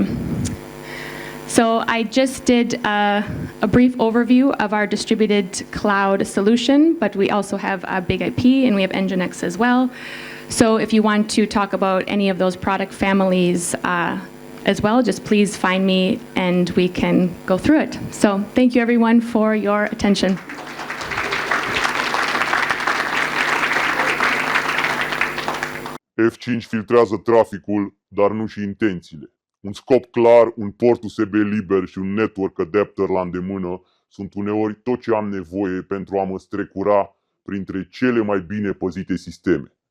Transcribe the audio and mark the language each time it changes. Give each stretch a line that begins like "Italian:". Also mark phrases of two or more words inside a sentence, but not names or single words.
English: So I just did a brief overview of our distributed cloud solution, but we also have BIG-IP and we have NGINX as well. So if you want to talk about any of those product families as well, just please find me and we can go through it. So thank you everyone for your attention.
Romanian: F5 filtrează traficul, dar nu și intențiile. Un scop clar, un port USB liber și un
English: network adapter
Romanian: la îndemână sunt uneori tot ce am nevoie pentru a mă strecura printre cele mai bine păzite sisteme.